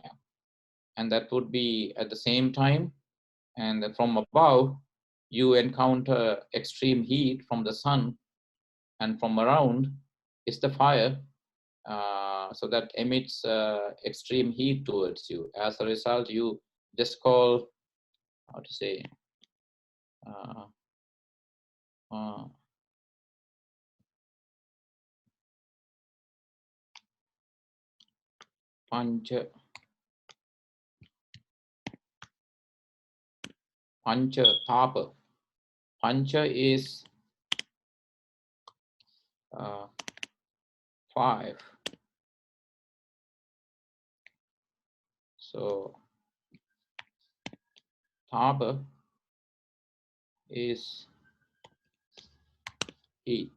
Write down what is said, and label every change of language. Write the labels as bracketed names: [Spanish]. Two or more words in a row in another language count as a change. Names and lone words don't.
[English] And that would be at the same time, and from above, you encounter extreme heat from the sun, and from around is the fire, so that emits extreme heat towards you. As a result, you just call, how to say, [Sanskrit] pancha tapa. [English] Pancha is 5. So tapa is heat.